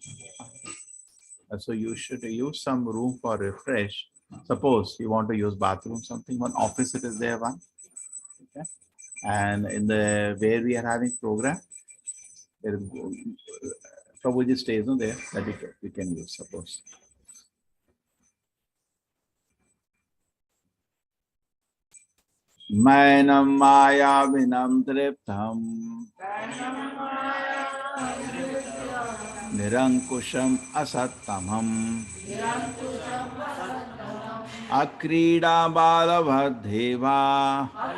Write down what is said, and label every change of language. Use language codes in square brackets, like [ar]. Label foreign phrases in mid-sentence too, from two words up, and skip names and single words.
[en] So you should use some room for refresh. Suppose you want to use bathroom, something, one office it is there, one. Okay. And in the where we are having program, there Prabhuji stays no, there, that we can use, suppose. [sa] Mainam maya vinam driptam nirankusham asattamam akrida balavadheva